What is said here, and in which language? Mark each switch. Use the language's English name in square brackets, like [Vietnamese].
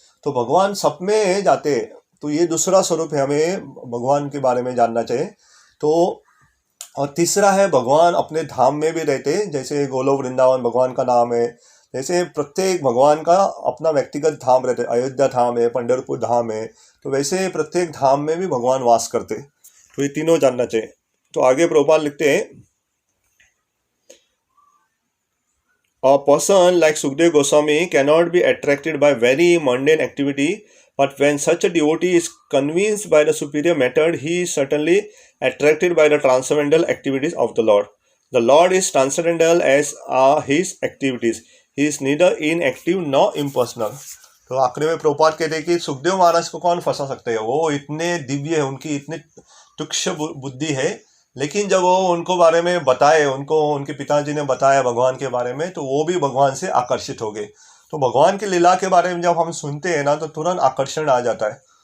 [Hindi] तो भगवान सब में जाते। तो ये दूसरा स्वरूप है, हमें भगवान के बारे में जानना चाहिए। तो और तीसरा है भगवान अपने धाम में भी रहते, जैसे गोलोक वृंदावन भगवान का नाम है। जैसे प्रत्येक भगवान का अपना व्यक्तिगत धाम रहते, अयोध्या धाम है, पंढरपुर धाम है, तो वैसे प्रत्येक धाम में भी भगवान वास करते। तो ये तीनों जानना चाहिए। तो आगे प्रभुपाद लिखते हैं, [English] A person like Sukdev Goswami cannot be attracted by very mundane activity, but when such a devotee is convinced by the superior method, he is certainly attracted by the transcendental activities of the Lord. The Lord is transcendental as are his activities. He is neither inactive nor impersonal. [Hindi] तो आखिरी में प्रभुपाद कहते हैं कि सुखदेव महाराज को कौन फंसा सकते हैं, वो इतने दिव्य है, उनकी इतनी तुक्ष बुद्धि है। लेकिन जब वो उनको बारे में बताए, उनको उनके पिताजी ने बताया भगवान के बारे में, तो वो भी भगवान से आकर्षित हो गए। तो भगवान की लीला के बारे में जब हम सुनते हैं ना, तो तुरंत आकर्षण आ जाता है।